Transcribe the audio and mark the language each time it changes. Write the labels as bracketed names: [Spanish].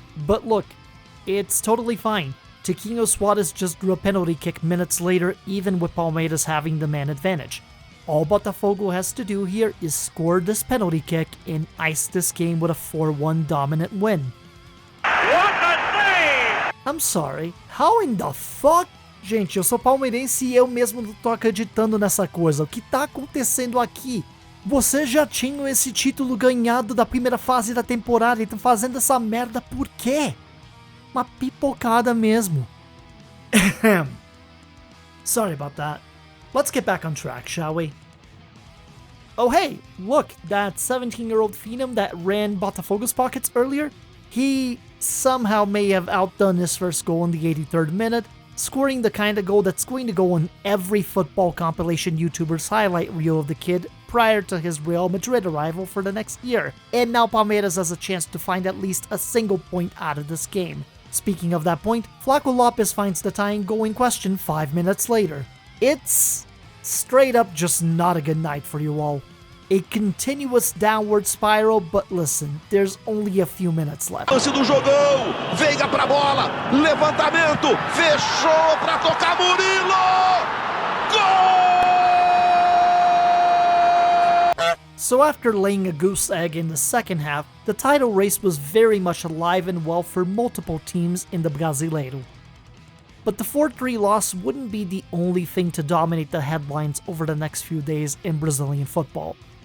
[English] But look, it's totally fine. Tiquinho Suarez just drew a penalty kick minutes later, even with Palmeiras having the man advantage. All Botafogo has to do here is score this penalty kick and ice this game with a 4-1 dominant win. What a save! I'm sorry, how in the fuck? [Portuguese] Gente, eu sou palmeirense e eu mesmo não tô acreditando nessa coisa. O que tá acontecendo aqui? Vocês já tinham esse título ganhado da primeira fase da temporada e estão fazendo essa merda por quê? Uma pipocada mesmo. [English] Sorry about that. Let's get back on track, shall we? Oh hey, look, that 17-year-old phenom that ran Botafogo's pockets earlier? He somehow may have outdone his first goal in the 83rd minute, scoring the kind of goal that's going to go on every football compilation YouTuber's highlight reel of the kid prior to his Real Madrid arrival for the next year. And now Palmeiras has a chance to find at least a single point out of this game. Speaking of that point, Flaco Lopes finds the tying goal in question 5 minutes later. It's straight up just not a good night for you all. A continuous downward spiral, but listen, there's only a few minutes left. [Portuguese] Lance do jogão, Veiga pra bola, levantamento, fechou pra tocar Murilo! Gol! [English] So after laying a goose egg in the second half, the title race was very much alive and well for multiple teams in the Brasileiro. But the 4-3 loss wouldn't be the only thing to dominate the headlines over the next few days in Brazilian football.